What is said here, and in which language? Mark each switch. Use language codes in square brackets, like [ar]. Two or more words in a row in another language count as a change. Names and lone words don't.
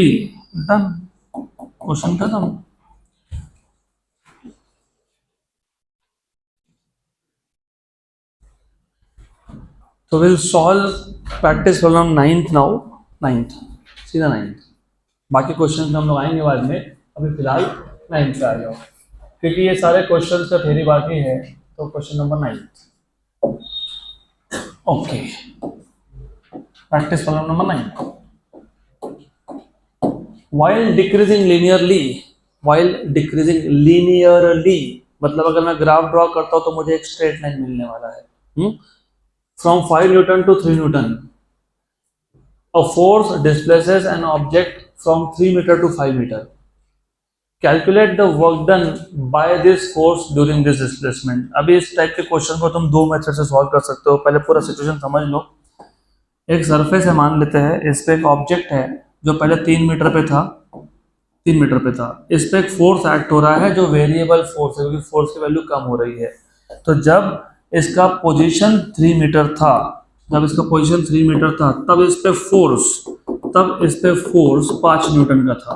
[en] done, question खत्म। तो will solve practice problem 9th now, 9th, सीधा 9th। [hi] बाकी क्वेश्चन हम लोग आएंगे बाद में, अभी फिलहाल 9th पे आ जाओ, क्योंकि ये सारे क्वेश्चन का थ्योरी बाकी है। [en] तो question number 9th, okay, practice problem number 9. while decreasing linearly, while decreasing linearly [hi] मतलब अगर मैं [en] graph draw [hi] करता हूं तो मुझे एक [en] straight line [hi] मिलने वाला है। [en] from 5 newton to 3 newton, a force displaces an object from 3 meter to 5 meter, calculate the work done by this force during this displacement। [hi] अभी इस टाइप के क्वेश्चन को तुम दो मेथड से सॉल्व कर सकते हो। पहले पूरा सिचुएशन समझ लो। एक सरफेस है, मान लेते हैं, इस पे एक ऑब्जेक्ट है जो पहले 3 मीटर पे था, 3 मीटर पे था, इस पे एक [en] force act [hi] हो रहा है जो [en] variable force [hi] है, क्योंकि फोर्स की वैल्यू कम हो रही है। तो जब इसका पोजीशन 3 मीटर था, जब इसका पोजीशन 3 मीटर था, तब इस पे फोर्स 5 न्यूटन का था।